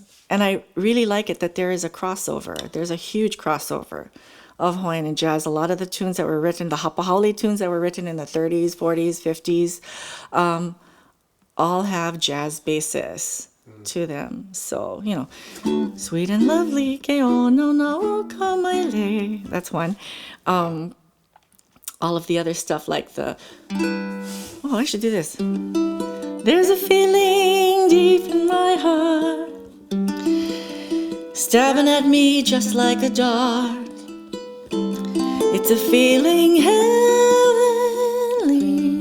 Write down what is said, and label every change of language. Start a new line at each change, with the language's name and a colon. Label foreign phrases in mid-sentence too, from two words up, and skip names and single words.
English: And I really like it that there is a crossover. There's a huge crossover of Hawaiian and jazz. A lot of the tunes that were written, the hapahaole tunes that were written in the 30s, 40s, 50s, all have jazz basis to them. So, sweet and lovely,
Hawaiian: ke ono na o kamaile.
English: That's one. All of the other stuff like I should do this. There's a feeling deep in my heart, stabbing at me just like a dart. It's a feeling heavenly.